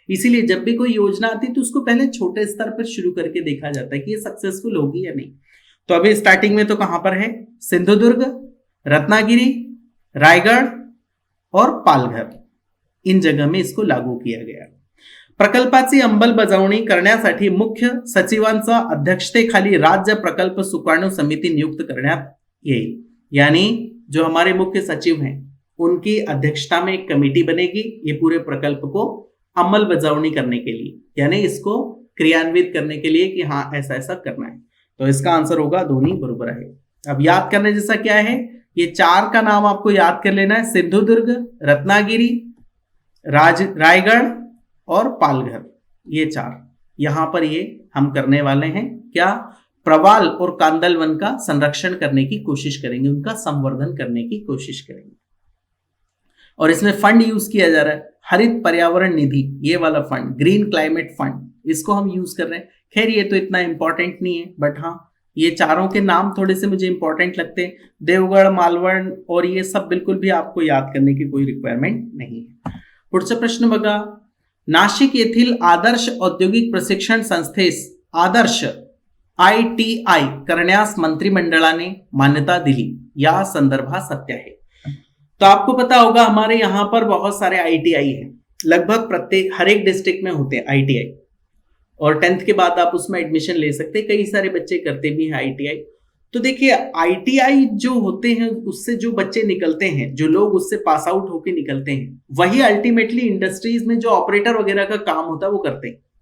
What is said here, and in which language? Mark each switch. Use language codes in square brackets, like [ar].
[hi] इसीलिए जब भी कोई योजना आती है तो उसको पहले छोटे स्तर पर शुरू करके देखा जाता है कि ये सक्सेसफुल होगी या नहीं। तो अभी स्टार्टिंग में तो कहां पर है, सिंधुदुर्ग, रत्नागिरी, रायगढ़ और पालघर, इन जगह में इसको लागू किया गया। [mr] प्रकल्पाची अंमलबजावणी करण्यासाठी मुख्य सचिवांच्या अध्यक्षतेखाली राज्य प्रकल्प सुकाणू समिती नियुक्त करण्यात येईल। [hi] यानी जो हमारे मुख्य सचिव हैं उनकी अध्यक्षता में एक कमेटी बनेगी ये पूरे प्रकल्प को अंमलबजावणी करने के लिए, यानी इसको क्रियान्वित करने के लिए कि हाँ ऐसा ऐसा करना है। तो इसका आंसर होगा दोनों बरोबर है। अब याद करने जैसा क्या है, ये चार का नाम आपको याद कर लेना है, सिंधुदुर्ग, रत्नागिरी, रायगढ़ और पालघर, ये चार यहां पर ये हम करने वाले हैं। क्या, प्रवाल और कांदल वन का संरक्षण करने की कोशिश करेंगे, उनका संवर्धन करने की कोशिश करेंगे। और इसमें फंड यूज किया जा रहा है हरित पर्यावरण निधि, ये वाला फंड, ग्रीन क्लाइमेट फंड, इसको हम यूज कर रहे हैं। खैर ये तो इतना इंपॉर्टेंट नहीं है, बट हाँ ये चारों के नाम थोड़े से मुझे इंपॉर्टेंट लगते हैं। देवगढ़, मालवण और ये सब बिल्कुल भी आपको याद करने की कोई रिक्वायरमेंट नहीं है। [mr] पुढचा प्रश्न बघा, नाशिक येथील आदर्श औद्योगिक प्रशिक्षण संस्थेस आदर्श ITI करण्यास मंत्रिमंडळाने मान्यता दिली, या संदर्भात सत्य आहे। [hi] तो आपको पता होगा हमारे यहां पर बहुत सारे ITI हैं, लगभग प्रत्येक हर एक डिस्ट्रिक्ट में होते हैं ITI, और 10th के बाद आप उसमें एडमिशन ले सकते हैं। कई सारे बच्चे करते भी हैं ITI। तो देखिए ITI जो होते हैं उससे जो बच्चे निकलते हैं, जो लोग उससे पास आउट होके निकलते हैं, वही अल्टीमेटली इंडस्ट्रीज में जो ऑपरेटर वगैरह का काम होता है वो करते हैं।